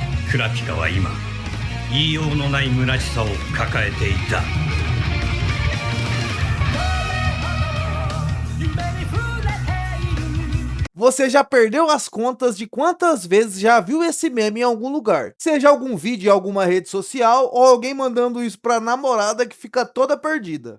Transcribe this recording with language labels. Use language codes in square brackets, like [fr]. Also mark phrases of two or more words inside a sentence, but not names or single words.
[ja] クラピカは今言いようのない虚しさを抱えていた。 [pt] Você já perdeu as contas de quantas vezes já viu esse meme em algum lugar? Seja algum vídeo em alguma rede social ou alguém mandando isso pra namorada que fica toda perdida.